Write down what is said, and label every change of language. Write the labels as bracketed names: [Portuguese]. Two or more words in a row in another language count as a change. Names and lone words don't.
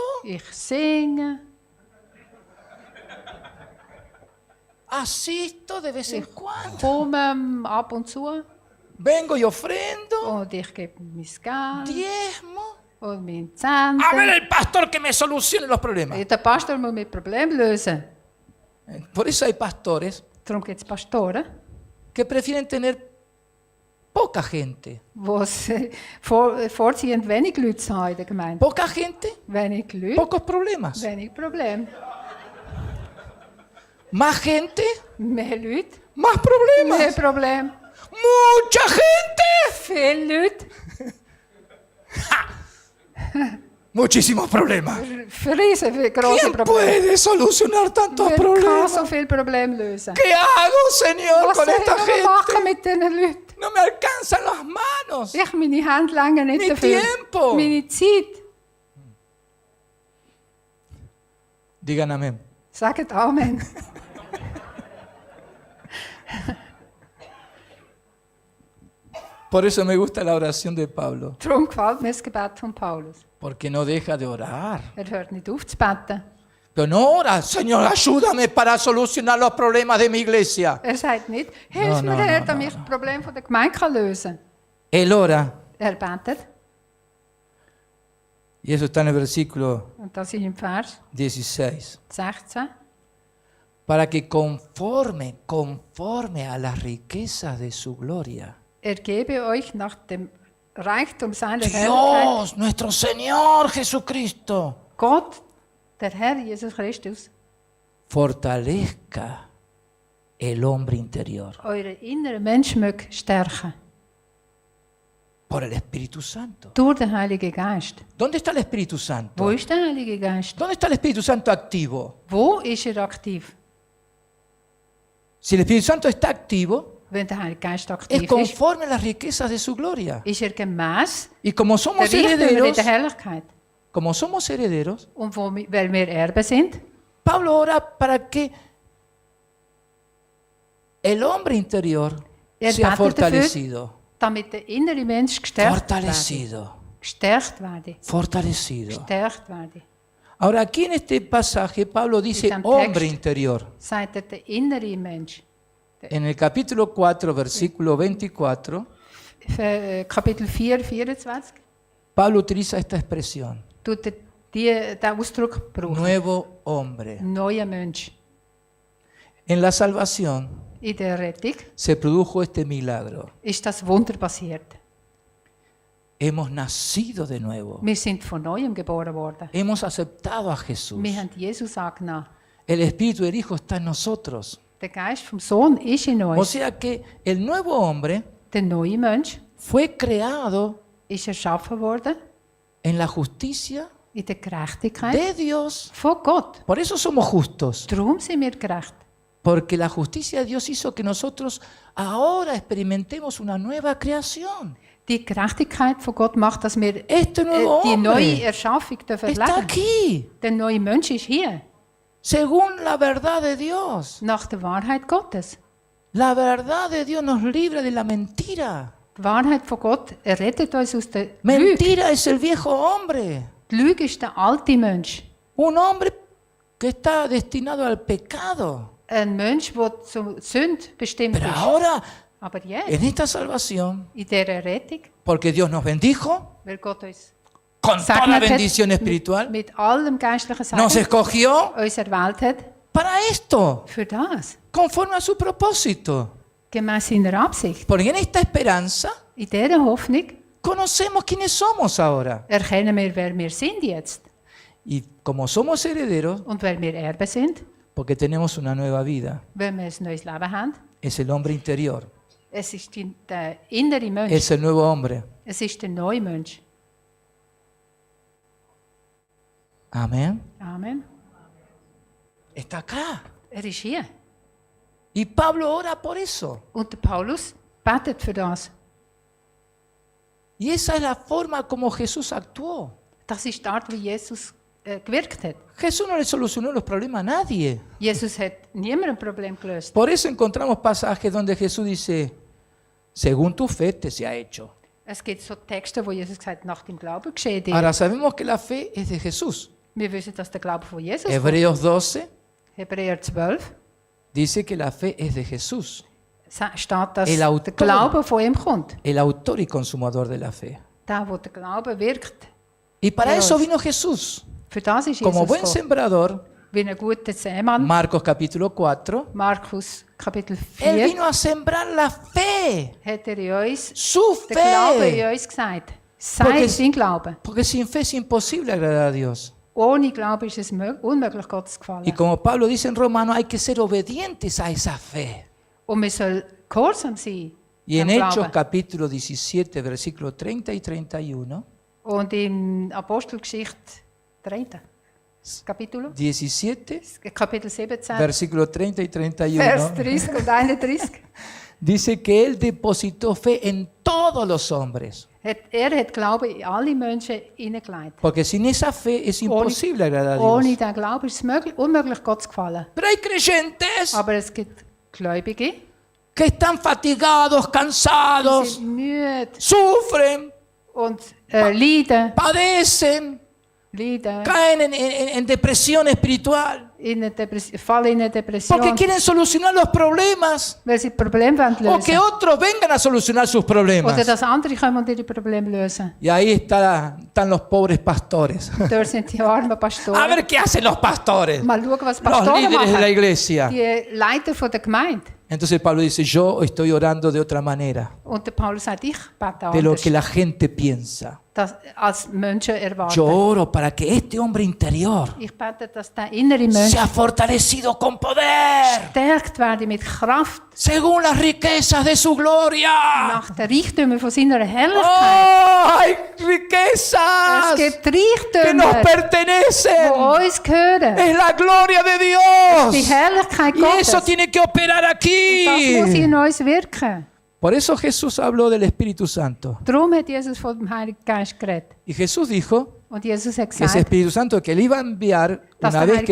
[German] ich singe, [Spanish] asisto de vez en [German] ich [Spanish] cuando, [German] komme ab und zu [Spanish] vengo y ofrendo, [German] und ich gebe mein Geld [Spanish] diezmo. [German] und meine [Spanish] A ver [German] Zehnte. [Spanish] el pastor que me solucione los problemas. [German] Der Pastor muss mir Probleme lösen. [Spanish] Por eso hay pastores [German] Darum gibt es Pastoren, [Spanish] que prefieren tener poca gente. [German] die vorziehen, wenig Leute zu haben in der Gemeinde. [Spanish] Poca gente, [German] Wenig Leute, [Spanish] pocos problemas. [German] wenig Probleme. [Spanish] Más gente, [German] Mehr Leute, [Spanish] más [German] mehr [Spanish] problemas. [German] Probleme. [Spanish] Mucha gente, [German] Viele Leute, [Spanish] muchísimos problemas. [German] riesen große [Spanish] ¿Quién [German] Probleme. [Spanish] puede solucionar tantos [German] Wer kann [Spanish] problemas? [German] so viele Probleme lösen? [Spanish] ¿Qué hago, Señor, [German] Was [Spanish] con [German] soll ich [Spanish] esta [German] noch machen [Spanish] gente? [German] mit diesen Leuten? [Spanish] No me alcanzan las manos. [German] Ich meine Hände länger nicht [Spanish] Mi [German] dafür. [Spanish] tiempo. [German] Meine Zeit. [Spanish] Digan amén. [German] Sagt Amen. [Spanish] Por eso me gusta la oración de Pablo, [German] Darum gefällt mir das Gebet von Paulus. [Spanish] porque no deja de orar. [German] Hört nicht auf zu beten. [Spanish] Pero no ora, Señor, ayúdame para solucionar los problemas de mi iglesia. [German] Sagt nicht, hilf [Spanish] No, [German] mir, [Spanish] no, [German] Herr, [Spanish] no, [German] damit ich das Problem von der Gemeinde lösen kann. [Spanish] Él ora, [German] Betet, [Spanish] y eso está en el versículo [German] und das ist im Vers [Spanish] 16, [German] 16, [Spanish] para que conforme a las riquezas de su gloria, [German] gebe euch nach dem Reichtum seiner Herrlichkeit, [Spanish] Dios, nuestro Señor Jesucristo, [German] Gott, der Herr Jesus Christus, [Spanish] fortalezca el hombre interior [German] eure innere Mensch möge stärken. [Spanish] por el Espíritu Santo. [German] Durch den Heiligen Geist. [Spanish] ¿Dónde está el Espíritu Santo? [German] Wo ist der Heilige Geist? [Spanish] ¿Dónde está el Espíritu Santo activo? [German] Wo ist aktiv? [Spanish] Si el Espíritu Santo está activo, [German] Wenn der Heilige Geist [Spanish] es [German] aktiv ist, [Spanish] conforme a las riquezas de su gloria. [German] ist gemäss [Spanish] Y como [German] der [Spanish] somos [German] Richtung in [Spanish] herederos, [German] der Herrlichkeit. [Spanish] como somos herederos, [German] Und weil wir Erben sind, [Spanish] Pablo ora para que el hombre interior sea [German] betet [Spanish] fortalecido. [German] damit der innere Mensch gestärkt werde. [Spanish] Fortalecido. [German] Gestärkt werde. [Spanish] Fortalecido. [German] Gestärkt werde. [Spanish] Ahora, aquí en este pasaje, Pablo dice [German] Diesem [Spanish] hombre [German] Text. [Spanish] interior. [German] Sagt der innere Mensch. [Spanish] En el capítulo 4, versículo 24, [German] Kapitel 4, 24, [Spanish] Pablo utiliza esta expresión. [German] tut den Ausdruck brauchen. [Spanish] Nuevo hombre. [German] Neuer Mensch. [Spanish] En la salvación [German] In der Rettung [Spanish] se produjo este milagro. [German] ist das Wunder passiert. [Spanish] Hemos nacido de nuevo. [German] Wir sind von Neuem geboren worden. [Spanish] Hemos aceptado a Jesús. [German] Wir haben Jesus angenommen. [Spanish] El Espíritu del Hijo está en nosotros. [German] Der Geist vom Sohn ist in [Spanish] O [German] uns. [Spanish] sea que el nuevo hombre [German] Der neue Mensch [Spanish] fue creado [German] ist erschaffen worden [Spanish] en la justicia [German] in der Gerechtigkeit [Spanish] de Dios. [German] von Gott. [Spanish] Por eso somos justos. [German] Darum sind wir gerecht. [Spanish] Porque la justicia de Dios hizo que nosotros ahora experimentemos una nueva creación. [German] Die Gerechtigkeit von Gott macht, dass wir [Spanish] Este nuevo [German] die neue [Spanish] hombre [German] Erschaffung dürfen [Spanish] está [German] leben. [Spanish] aquí, [German] Der neue Mensch ist hier, [Spanish] según la verdad de Dios. [German] nach der Wahrheit Gottes. [Spanish] La verdad de Dios nos libra de la mentira. [German] Die Wahrheit von Gott rettet uns aus der Lüge. [Spanish] Mentira es el viejo hombre. [German] Die Lüge ist der alte Mensch. [Spanish] Un hombre que está destinado al pecado. [German] Ein Mensch, der zur Sünde bestimmt [Spanish] Pero [German] ist. [Spanish] ahora, [German] Aber jetzt, [Spanish] en esta salvación, [German] in dieser Rettung, [Spanish] porque Dios nos bendijo [German] weil Gott uns [Spanish] con toda la [German] gesegnet hat, [Spanish] bendición espiritual, [German] mit allem geistlichen [Spanish] nos [German] Segen, [Spanish] escogió [German] uns erwählt hat, [Spanish] para esto, [German] für das, [Spanish] conforme a su propósito. [German] gemäss seiner Absicht. [Spanish] Porque en esta esperanza [German] In dieser Hoffnung [Spanish] conocemos quiénes somos ahora. [German] erkennen wir, wer wir sind jetzt. [Spanish] Y como somos herederos, [German] Und weil wir Erben sind, [Spanish] porque tenemos una nueva vida, [German] weil wir ein neues Leben haben, [Spanish] es el hombre interior, [German] es ist der innere Mensch, [Spanish] es el nuevo hombre. [German] es ist der neue Mensch. [Spanish] Amén. [German] Amen. [Spanish] Está acá. [German] Er ist hier. [Spanish] Y Pablo ora por eso. [German] Und der Paulus betet für das. [Spanish] Y esa es la forma como Jesús actuó. [German] Das ist die Art, wie Jesus gewirkt hat. [Spanish] Jesús no le solucionó los problemas a nadie. [German] Jesus hat niemandem ein Problem gelöst. [Spanish] Por eso encontramos pasajes donde Jesús dice, según tu fe te sea hecho. [German] Es gibt so Texte, wo Jesus gesagt hat, nach dem Glauben geschieht dir. [Spanish] Ahora sabemos que la fe es de Jesús. [German] Wir wissen, dass der Glaube von Jesus kommt. [Spanish] Hebreos 12 [German] Hebräer 12 [Spanish] dice que la fe es de Jesús, [German] steht, dass [Spanish] El Autor. [German] der Glaube von ihm kommt. [Spanish] el autor y consumador de la fe. [German] Der, wo der Glaube wirkt. [Spanish] Y para Dios. eso vino Jesús, [German] Für das ist [Spanish] como [German] Jesus [Spanish] buen [German] gekommen. [Spanish] sembrador, [German] Wie ein guter Sämann. [Spanish] Marcos capítulo 4, [German] Markus Kapitel [Spanish] Él [German] 4 [Spanish] vino a sembrar la fe, [German] hat in uns [Spanish] su [German] den Glaube in [Spanish] fe, [German] uns gesagt. [Spanish] Porque- [German] Sein Glaube. [Spanish] porque sin fe es imposible agradar a Dios. [German] Ohne Glaube ist es unmöglich, Gott zu gefallen. [Spanish] Y como Pablo dice en Romanos, hay que ser obedientes a esa fe. [German] Und wir sollen gehorsam sein. [Spanish] Y en [German] dem [Spanish] Hechos [German] Glauben. [Spanish] capítulo 17, versículos 30 y 31, [German] Und in Apostelgeschichte 3. Kapitel, 17, Kapitel 17, [Spanish] versículos 30 y [German] Vers [Spanish] 31, [German] 30 und 31, [Spanish] dice que Él depositó fe en todos los hombres. [German] hat Glaube in alle Menschen hineingelegt. [Spanish] Porque sin esa fe es imposible agradar a [German] Ohne [Spanish] Dios. [German] diesen Glauben ist es unmöglich, Gott zu gefallen. [Spanish] Pero hay creyentes [German] Aber es gibt Gläubige, [Spanish] que están fatigados, [German] die [Spanish] cansados, [German] sind müde [Spanish] sufren, [German] und leiden, [Spanish] caen en depresión espiritual. [German] fallen in eine Depression, [Spanish] Porque quieren solucionar los problemas. [German] weil sie Probleme [Spanish] O [German] lösen [Spanish] que [German] wollen. [Spanish] otros vengan a solucionar sus [German] Oder [Spanish] problemas. [German] dass andere kommen und ihre Probleme lösen. [Spanish] Y ahí están los pobres pastores. [German] Dort sind die armen [Spanish] A [German] Pastoren. [Spanish] ver qué hacen los pastores. [German] Mal schauen, was [Spanish] Los [German] Pastoren [Spanish] líderes de la [German] machen. [Spanish] iglesia. [German] Die Leiter von der Gemeinde. [Spanish] Entonces Pablo dice, yo estoy orando de otra manera, [German] Und der Paulus sagt, ich bete [Spanish] de lo [German] anders, [Spanish] que la gente piensa. [German] das als Menschen erwarten. [Spanish] Yo oro para que este hombre interior [German] Ich bete, dass der innere Mensch [Spanish] sea fortalecido con poder, [German] gestärkt werde mit Kraft [Spanish] según las riquezas de su gloria. [German] nach den Reichtümern von seiner Herrlichkeit. [Spanish] ¡Oh, hay [German] Es [Spanish] riquezas [German] gibt [Spanish] que [German] Reichtümer, [Spanish] nos [German] die [Spanish] pertenecen! [German] uns gehören. [Spanish] Es la gloria de [German] Die [Spanish] Dios. [German] Herrlichkeit [Spanish] Y [German] Gottes. [Spanish] eso tiene que operar [German] Das muss [Spanish] aquí. [German] in uns wirken. [Spanish] Por eso Jesús habló del Espíritu Santo. [German] Darum hat Jesus von dem Heiligen Geist geredet. [Spanish] Y Jesús dijo [German] Und Jesus hat [Spanish] que ese [German] gesagt, [Spanish] Espíritu Santo que él iba a enviar [German] dass [Spanish] una [German] der [Spanish] vez